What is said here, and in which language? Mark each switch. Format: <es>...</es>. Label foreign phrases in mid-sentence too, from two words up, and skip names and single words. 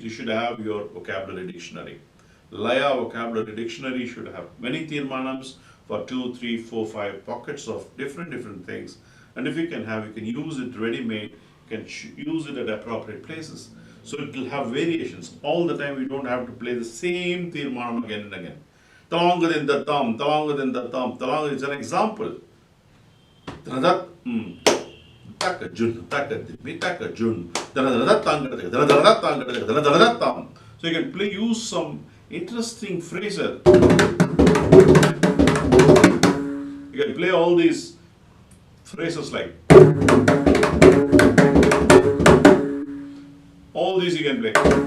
<en>You should have your vocabulary dictionary. Laya vocabulary dictionary should have many tirmanams for 2, 3, 4, 5 pockets of different things. And if you can use it ready-made, you can use it at appropriate places. So it will have variations. All the time we don't have to play the same tirmanam again and again. Talanga in the tam, talanga in the tam, talanga is an example. Taka jun, taka dimi, taka jun, so you can use some interesting phrases. You can play all these phrases like all these you can play.</en>